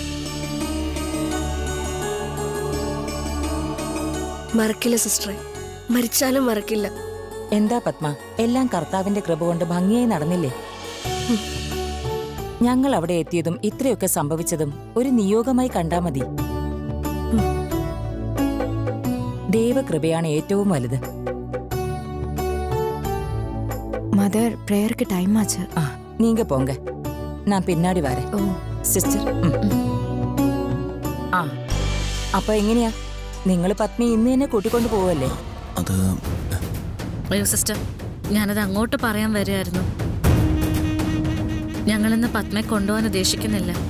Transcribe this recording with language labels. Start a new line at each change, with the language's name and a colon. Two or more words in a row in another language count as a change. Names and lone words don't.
Malayalam: മറക്കില്ല സിസ്റ്ററെ, മരിച്ചാലും മറക്കില്ല. എന്താ പത്മ, എല്ലാം കർത്താവിന്റെ കൃപ കൊണ്ട് ഭംഗിയായി നടന്നില്ലേ? ഞങ്ങൾ അവിടെ എത്തിയതും ഇത്രയൊക്കെ സംഭവിച്ചതും ഒരു നിയോഗമായി കണ്ടാ മതി. ദൈവകൃപയാണ് ഏറ്റവും വലുത്.
Tamil: மதர் ப்ரேயருக்கு டைம் ஆச்சு. நீங்க போங்க, நான் பின்னாடி வரேன். ஓ
Malayalam: സിസ്റ്റർ. അപ്പൊ എങ്ങനെയാ നിങ്ങൾ പത്നി ഇന്ന് തന്നെ കൂട്ടിക്കൊണ്ട് പോവല്ലേ? അത് അയ്യോ സിസ്റ്റർ, ഞാനത് അങ്ങോട്ട് പറയാൻ വരികയായിരുന്നു. ഞങ്ങളിന്ന് പത്മയെ കൊണ്ടുപോകാൻ ഉദ്ദേശിക്കുന്നില്ല.